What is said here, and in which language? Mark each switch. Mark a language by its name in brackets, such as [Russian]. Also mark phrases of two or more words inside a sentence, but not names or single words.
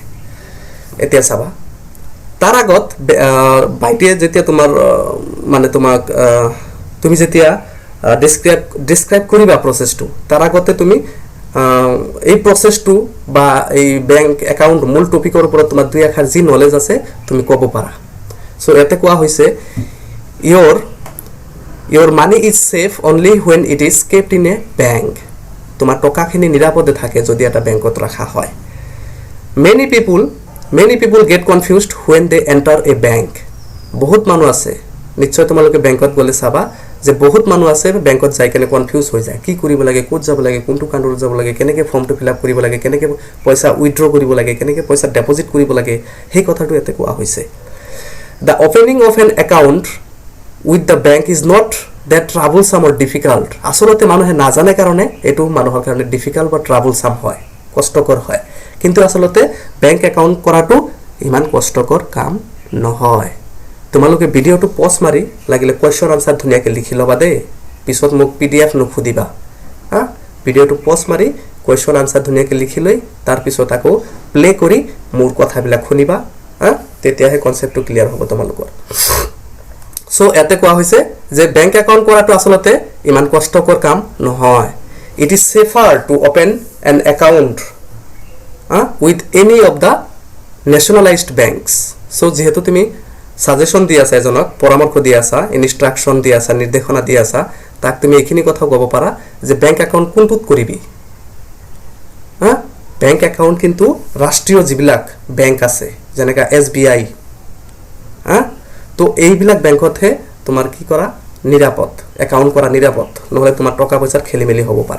[Assamese] এতিয়া চাবা, তাৰ আগত বাইটিয়ে যেতিয়া তোমাৰ মানে তোমাক তুমি যেতিয়া ডিছক্ৰাইব কৰিবা প্ৰচেছটো, তাৰ আগতে তুমি এই প্ৰচেছটো বা এই [English] bank account [Assamese] মূল টপিকৰ ওপৰত তোমাৰ 2 আখৰ যি নলেজ আছে তুমি ক'ব পাৰা। চ' ইয়াতে কোৱা হৈছে [English] your money is safe only when it is kept in a bank. [Assamese] তোমাৰ টকাখিনি নিৰাপদে থাকে যদি এটা বেংকত ৰখা হয়। [English] Many people get confused when they enter a bank. [Assamese] বহুত মানুহ আছে, নিশ্চয় তোমালোকে বেংকত গ'লে চাবা যে বহুত মানুহ আছে বেংকত যাই কেনে কনফিউজ হৈ যায়, কি কৰিব লাগে, ক'ত যাব লাগে, কোনটো কাউণ্টাৰত যাব লাগে, কেনেকৈ ফৰ্মটো [English] fill up [Assamese] কৰিব লাগে, কেনেকৈ পইচা উইথড্ৰ কৰিব লাগে, কেনেকৈ পইচা ডেপজিট কৰিব লাগে, সেই কথাটো ইয়াতে কোৱা হৈছে। [English] The opening of an account with the bank is not that troublesome or difficult. [Assamese] আচলতে মানুহে নাজানে কাৰণে এইটো মানুহৰ কাৰণে ডিফিকাল্ট বা ট্ৰাবলছাম হয়, কষ্টকৰ হয়। কিন্তু আচলতে [English] bank account [Assamese] কৰাটো ইমান কষ্টকৰ কাম নহয়। তোমালোকে ভিডিঅ'টো পজ মাৰি লাগিলে [English] question answer [Assamese] ধুনীয়াকৈ লিখি ল'বা দেই, পিছত মোক PDF নুসুধিবা। ভিডিঅ'টো পজ মাৰি [English] question answer [Assamese] ধুনীয়াকৈ লিখি লৈ তাৰপিছত আকৌ প্লে কৰি মোৰ কথাবিলাক শুনিবা, তেতিয়াহে কনচেপ্টটো ক্লিয়াৰ হ'ব তোমালোকৰ। চ' ইয়াতে কোৱা হৈছে যে [English] bank account [Assamese] কৰাটো আচলতে ইমান কষ্টকৰ কাম নহয়। [English] It is safer to open an account with any of the nationalized banks. [Assamese] So যেহেতু তুমি সাজেশন দি আছা, এজনক পৰামৰ্শ দি আছা, ইনষ্ট্ৰাকশ্যন দি আছা, নিৰ্দেশনা দি আছা, তাক তুমি এইখিনি কথা ক'ব পাৰা যে [English] bank account [Assamese] কোনটোত কৰিবি। [English] bank account [Assamese] কিন্তু ৰাষ্ট্ৰীয় যিবিলাক বেংক আছে যেনেকা SBI, তো এইবিলাক বেংকতহে তোমাৰ কি কৰা নিৰাপদ, একাউণ্ট কৰা নিৰাপদ, নহ'লে তোমাৰ টকা পইচাৰ খেলি মেলি হ'ব পাৰে।